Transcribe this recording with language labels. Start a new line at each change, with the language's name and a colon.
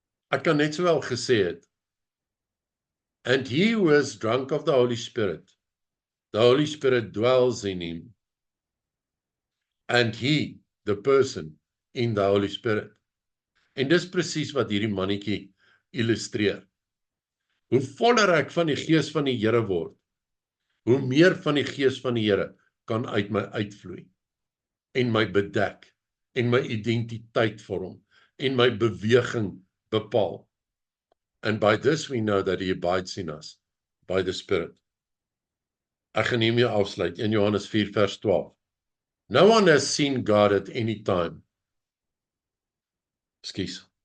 Afrikaans: Ek kan net sowel gesê het,
English: and he who is drunk of the Holy Spirit dwells in him, and he, the person, in the Holy Spirit.
Afrikaans: En dis presies wat hierdie mannetjie illustreer. Hoe voller ek van die gees van die Here word, hoe meer van die gees van die Here kan uit my uitvloei, en my bedek, en my identiteit vorm, en my beweging bepaal.
English: And by this we know that he abides in us, by the Spirit.
Afrikaans: Ek gaan hiermee afsluit, in Johannes 4 vers 12.
English: No one has seen God at any time. Excuse.